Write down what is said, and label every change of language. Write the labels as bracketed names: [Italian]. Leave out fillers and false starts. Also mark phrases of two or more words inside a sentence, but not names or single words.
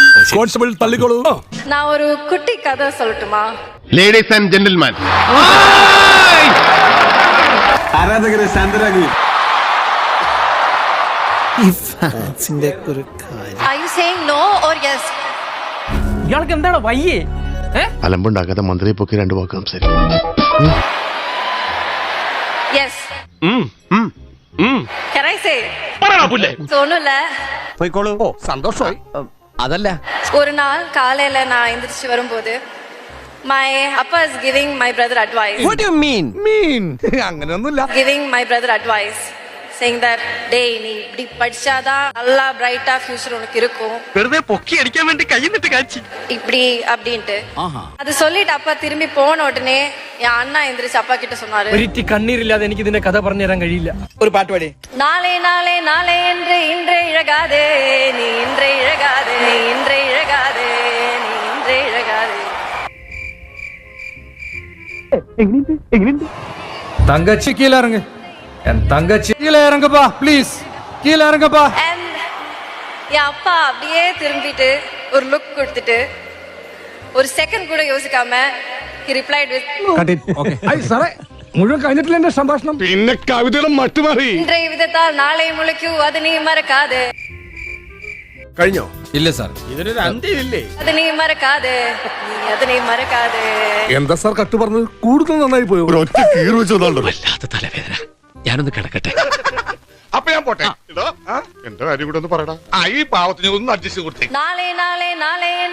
[Malayalam] കോൺസ്റ്റബിൾ തള്ളിക്കോളൂ. [Tamil] நான் ஒரு குட்டி கதை சொல்லட்டுமா? [English] Ladies and gentleman, [Malayalam] ആരാധകരെ ശാന്തരാകുക. [English] Are you saying no or yes? [Malayalam] ഇയാൾക്ക് എന്താണ് വയ്യേ? അലമ്പുണ്ടാക്കാത്ത മന്ത്രിയെ പൊക്കി രണ്ടു വാക്ക് സംസാരിക്കും. [English] Yes. Can I say? [Tamil] ஒண்ணுல [Malayalam] പോയിക്കോളൂ. സന്തോഷമായി. അതല്ല, [Tamil] ஒரு நாள் காலையில நான் எந்திரிச்சு வரும்போது [English] my appa is giving my brother advice. what do you mean? [Malayalam] അങ്ങനെയൊന്നുമില്ല. [English] Giving my brother advice saying that [Tamil] டேய் நீ இப்படி படிச்சாதான் நல்லா பிரைட்டா ஃபியூச்சர் உனக்கு இருக்கும். [Malayalam] വെറുതെ പൊക്കി അടിക്കാൻ വേണ്ടി കൈന്നിട്ട് കാച്ചി [Tamil] இப்படி அப்படின்ட்டு அது சொல்லிட்டு அப்பா திரும்பி போன உடனே என் அண்ணா எந்திரிச்சு அப்பா கிட்ட சொன்னாரு, [Malayalam] ഒരിറ്റി കണ്ണീരില്ലാതെ എനിക്ക് ഇതിന്റെ കഥ പറഞ്ഞു തരാൻ കഴിയില്ല. ഒരു പാട്ട് പാടി. [Tamil] நாளே நாளே நாளே என்று இன்றே இழகாதே நீ இன்றே இழகாதே நீ இன்றே இழகாதே நீ இன்றே இழகாதே. தங்கச்சி கீழே இறங்கு. என் தங்கச்சி கீழே இறங்குப்பா, ப்ளீஸ் கீழே இறங்குப்பா. And என் அப்பா அப்படியே திரும்பிட்டு ஒரு லுக் கொடுத்துட்டு ஒரு செகண்ட் கூட யோசிக்காம [English] he replied with [Malayalam] സാറേ, മുഴുവൻ കഴിഞ്ഞിട്ടില്ല എന്റെ സംഭാഷണം. പിന്നെ കവിതയുടെ മട്ടുമാറി. இன்றைய விதத்தால் நாளை முளைக்கும் அது நீ மறக்காதே. കഴിഞ്ഞോ? ഇല്ല സാർ. ഇതിനൊരു അന്ത്യമില്ലേ? [Tamil] அது நீ மறக்காதே நீ அது நீ மறக்காதே. [Malayalam] എന്താ സാർ കട്ട് പറഞ്ഞത്? കൂടുതൽ നന്നായി പോയോ? ഒറ്റ കീറ് വെച്ചതാണല്ലോ. വല്ലാത്ത തലവേദന, ഞാനൊന്ന് കിടക്കട്ടെ. അപ്പൊ ഞാൻ പോട്ടെ. എന്റെ കാര്യം കൂടെ ഒന്ന് പറയടാ. ഈ പാവത്തിന് ഒന്ന് അഡ്ജസ്റ്റ് കൊടുത്തേ. [Tamil] நாளே நாளே நாளே